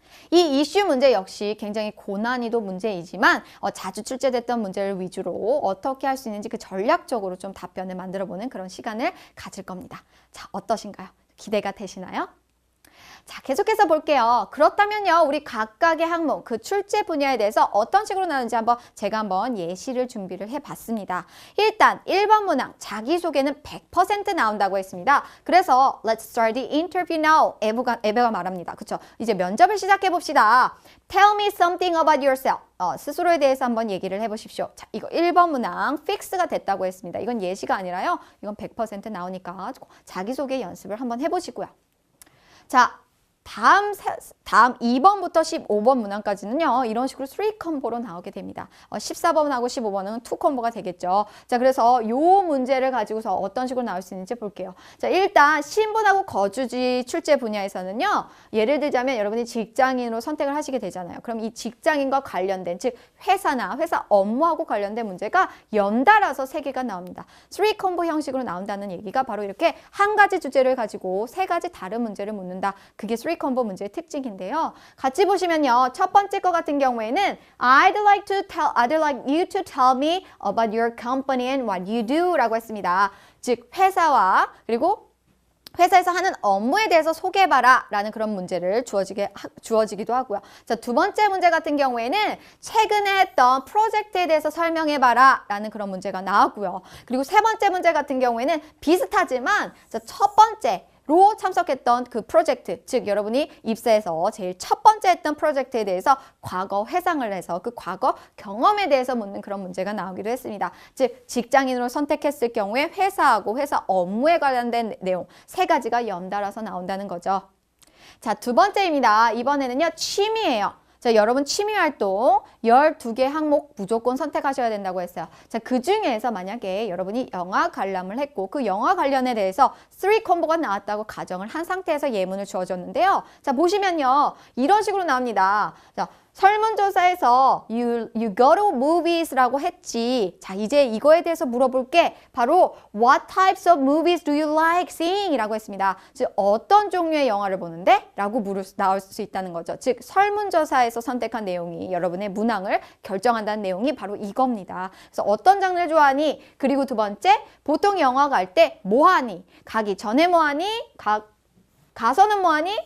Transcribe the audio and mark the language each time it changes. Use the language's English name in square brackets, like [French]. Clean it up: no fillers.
[Korean] 이 이슈 문제 역시 굉장히 고난이도 문제이지만 자주 출제됐던 문제를 위주로 어떻게 할 수 있는지 그 전략적으로 좀 답변을 만들어보는 그런 시간을 가질 겁니다. 자, 어떠신가요? 기대가 되시나요? 자, 계속해서 볼게요. 그렇다면요, 우리 각각의 항목, 그 출제 분야에 대해서 어떤 식으로 나오는지 제가 한번 예시를 준비를 해봤습니다. 일단 1번 문항, 자기소개는 100% 나온다고 했습니다. 그래서 [English] Let's start the interview now. [Korean] 에베가 말합니다. 그쵸? 이제 면접을 시작해봅시다. [English] Tell me something about yourself. [Korean] 스스로에 대해서 한번 얘기를 해보십시오. 자, 이거 1번 문항 픽스가 됐다고 했습니다. 이건 예시가 아니라요. 이건 100% 나오니까 자기소개 연습을 한번 해보시고요. 자, 다음 2번부터 15번 문항까지는요. 이런 식으로 3컴보로 나오게 됩니다. 14번하고 15번은 2컴보가 되겠죠. 자, 그래서 요 문제를 가지고서 어떤 식으로 나올 수 있는지 볼게요. 자, 일단 신분하고 거주지 출제 분야에서는요. 예를 들자면 여러분이 직장인으로 선택을 하시게 되잖아요. 그럼 이 직장인과 관련된, 즉 회사나 회사 업무하고 관련된 문제가 연달아서 3개가 나옵니다. 3컴보 형식으로 나온다는 얘기가 바로 이렇게 한 가지 주제를 가지고 3가지 다른 문제를 묻는다. 그게 3컴보 문제의 특징인데요. 같이 보시면요. 첫 번째 거 같은 경우에는 [English] I'd like you to tell me about your company and what you do [Korean] 라고 했습니다. 즉 회사와 그리고 회사에서 하는 업무에 대해서 소개해봐라 라는 그런 문제를 주어지기도 하고요. 자, 두 번째 문제 같은 경우에는 최근에 했던 프로젝트에 대해서 설명해봐라 라는 그런 문제가 나왔고요. 그리고 세 번째 문제 같은 경우에는 비슷하지만 자, 첫 번째 로 참석했던 그 프로젝트, 즉 여러분이 입사해서 제일 첫 번째 했던 프로젝트에 대해서 과거 회상을 해서 그 과거 경험에 대해서 묻는 그런 문제가 나오기도 했습니다. 즉 직장인으로 선택했을 경우에 회사하고 회사 업무에 관련된 내용 3가지가 연달아서 나온다는 거죠. 자, 두 번째입니다. 이번에는요, 취미예요. 자, 여러분 취미활동 12개 항목 무조건 선택하셔야 된다고 했어요. 자, 그 중에서 만약에 여러분이 영화 관람을 했고 그 영화 관련에 대해서 3컴보가 나왔다고 가정을 한 상태에서 예문을 주어줬는데요. 자, 보시면요. 이런 식으로 나옵니다. 자, 설문조사에서 [English] you go to movies [Korean] 라고 했지. 자, 이제 이거에 대해서 물어볼게. 바로 [English] what types of movies do you like seeing? [Korean] 이라고 했습니다. 즉 어떤 종류의 영화를 보는데? 라고 나올 수 있다는 거죠. 즉 설문조사에서 선택한 내용이 여러분의 문항을 결정한다는 내용이 바로 이겁니다. 그래서 어떤 장르를 좋아하니? 그리고 두 번째, 보통 영화 갈 때 뭐하니? 가기 전에 뭐하니? 가서는 뭐하니?